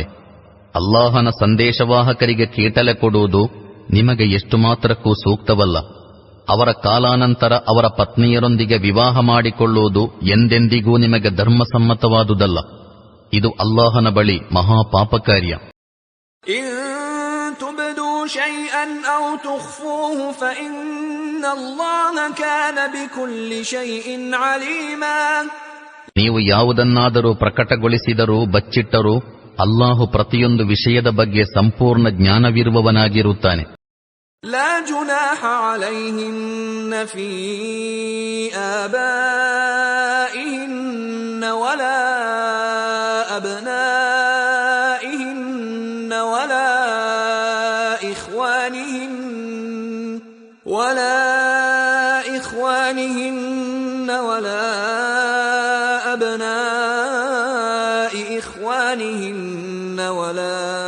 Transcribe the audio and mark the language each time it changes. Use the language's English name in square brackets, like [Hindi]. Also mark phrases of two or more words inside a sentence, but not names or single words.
[Kannada] ಅಲ್ಲಾಹನ ಸಂದೇಶವಾಹಕರಿಗೆ ಕೀಟಲೆ ಕೊಡುವುದು ನಿಮಗೆ ಎಷ್ಟು ಮಾತ್ರಕ್ಕೂ ಸೂಕ್ತವಲ್ಲ. ಅವರ ಕಾಲಾನಂತರ ಅವರ ಪತ್ನಿಯರೊಂದಿಗೆ ವಿವಾಹ ಮಾಡಿಕೊಳ್ಳುವುದು ಎಂದೆಂದಿಗೂ ನಿಮಗೆ ಧರ್ಮಸಮ್ಮತವಾದುದಲ್ಲ. ಇದು ಅಲ್ಲಾಹನ ಬಳಿ ಮಹಾಪಾಪಕಾರ್ಯ. [Arabic] شيئا أو تخفوه فإن الله كان بكل شيء عليما. [Kannada] ನೀವು ಯಾವುದನ್ನಾದರೂ ಪ್ರಕಟಗೊಳಿಸಿದರೂ ಬಚ್ಚಿಟ್ಟರೂ ಅಲ್ಲಾಹು ಪ್ರತಿಯೊಂದು ವಿಷಯದ ಬಗ್ಗೆ ಸಂಪೂರ್ಣ ಜ್ಞಾನವಿರುವವನಾಗಿರುತ್ತಾನೆ. [Arabic] لا جناح عليهن في آبائهن ولا أبنائهن ولا إخوانهن ولا أبناء إخوانهن ولا